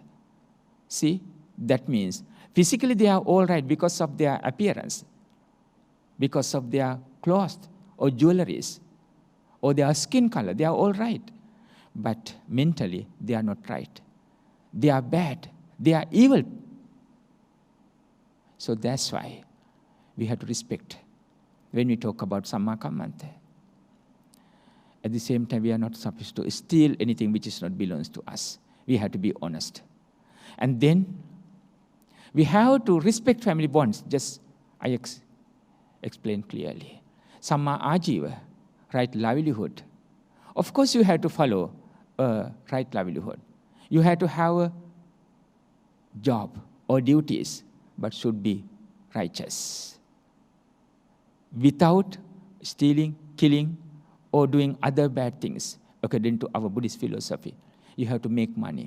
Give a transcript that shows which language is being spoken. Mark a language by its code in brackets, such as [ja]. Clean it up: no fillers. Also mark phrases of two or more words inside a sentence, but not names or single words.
[en] See, that means physically they are all right because of their appearance, because of their clothes or jewelries, or their skin color. They are all right. But mentally, they are not right. They are bad. They are evil. So that's why we have to respect when we talk about [pi] samma kammanta. [en] At the same time, we are not supposed to steal anything which is not belongs to us. We have to be honest. And then we have to respect family bonds. Just I explained clearly. [pi] Samma ajiva, [en] right livelihood. Of course, you have to follow a right livelihood. You have to have a job or duties, but should be righteous. Without stealing, killing, or doing other bad things, according to our Buddhist philosophy, you have to make money.